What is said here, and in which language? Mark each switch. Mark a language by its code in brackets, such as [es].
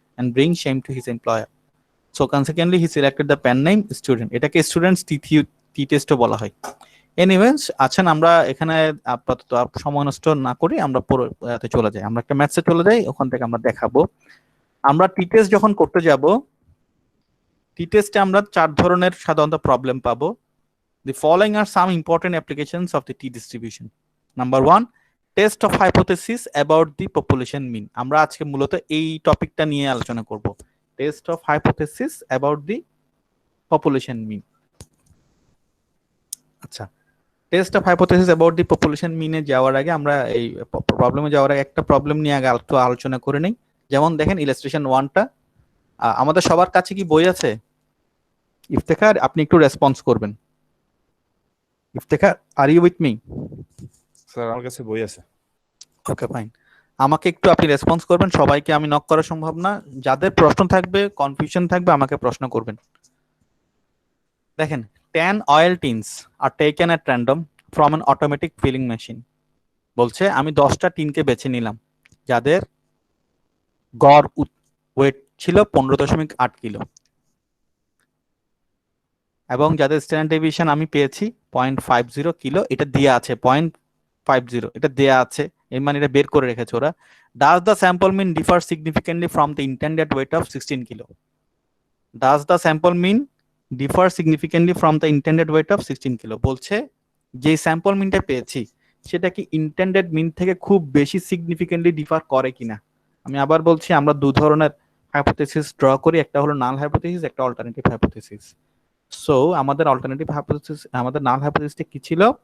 [en] and bring shame to his employer. So consequently he selected the pen name student. [bn] এটাকে students টি টেস্টও বলা হয়। Anyways, আছেন আমরা এখানে আপাতত সময় নষ্ট না করি আমরা পরে চলে যাই, আমরা একটা ম্যাথসে চলে যাই, ওখান থেকে আমরা দেখাবো। আমরা টি টেস্ট যখন করতে যাব, টি টেস্টে আমরা 4 ধরনের সাধারণত প্রবলেম পাবো। [en] The following are some important applications of the T distribution. Number 1, test of hypothesis about the population mean. [bn] আমরা আজকে মূলত এই টপিকটা নিয়ে আলোচনা করব, [en] test of hypothesis about the population mean. [bn] আচ্ছা, test of hypothesis about the population মিনে যাওয়ার আগে আমরা এই প্রবলেমে যাওয়ার আগে একটা প্রবলেম নিয়ে আগে একটু আলোচনা করে নেই। যেমন দেখেন ইলাস্ট্রেশন 1টা, আমাদের সবার কাছে কি বই আছে? ইফতেখার, আপনি একটু রেসপন্স করবেন। [en] Iftekhar, are you with me? [bn] Sir আমার কাছে বই আছে। ওকে ফাইন, আমাকে একটু আপনি রেসপন্স করবেন। সবাইকে আমি নক করা সম্ভব না, যাদের প্রশ্ন থাকবে, কনফিউশন থাকবে, আমাকে প্রশ্ন করবেন। [en] দেখেন, 10 oil tins are taken at random from an automatic filling machine. [bn] বলছে আমি 10টা টিনকে বেছে নিলাম যাদের গড় ওয়েট ছিল 15.8 কিলো এবং যাদের স্ট্যান্ডার্ড ডেভিয়েশন আমি পেয়েছি 0.50 কিলো। এটা দেয়া আছে 0.50, এটা দেয়া আছে, এর মানে এটা বের করে রেখেছে ওরা। [en] Does the sample mean differ significantly from the intended weight of 16 kilo? Does the sample mean differ significantly from the intended weight of 16 kilo? [bn] বলছে যে স্যাম্পল মিনটা পেয়েছি সেটা কি ইন্টেন্ডেড মিন থেকে খুব বেশি সিগনিফিকেন্টলি ডিফার করে কিনা। আমি আবার বলছি, আমরা 2 ধরনের হাইপোথেসিস ড্র করি, একটা হলো নাল হাইপোথেসিস, একটা অল্টারনেটিভ হাইপোথেসিস। সো আমাদের অল্টারনেটিভ হাইপোথেসিস, আমাদের নাল হাইপোথেসিসটা কি ছিল?